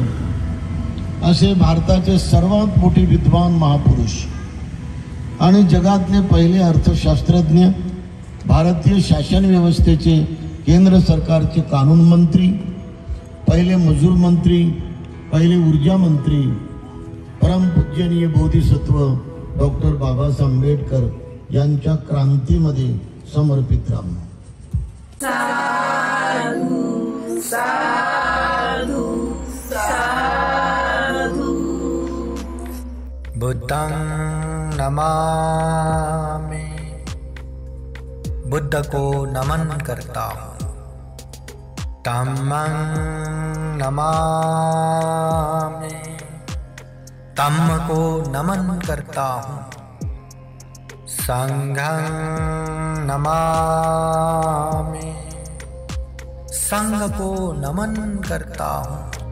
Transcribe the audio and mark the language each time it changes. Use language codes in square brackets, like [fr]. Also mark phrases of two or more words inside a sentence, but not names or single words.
[mr] असे भारताचे सर्वात मोठे विद्वान महापुरुष आणि जगातले पहिले अर्थशास्त्रज्ञ, भारतीय शासन व्यवस्थेचे केंद्र सरकारचे कानून मंत्री, पहिले मजूर मंत्री, पहिले ऊर्जा मंत्री, परमपूजनीय बोधिसत्व डॉक्टर बाबासाहेब आंबेडकर यांच्या क्रांतीमध्ये समर्पित राहू. [pi] साधु साधु साधु. बुद्धं नमामि, [hi] बुद्ध को नमन करता हूँ. [pi] धम्मं नमामि, [hi] धम्म को नमन करता हूँ. [pi] संघं नमामि, [hi] संघ को नमन करता हूँ.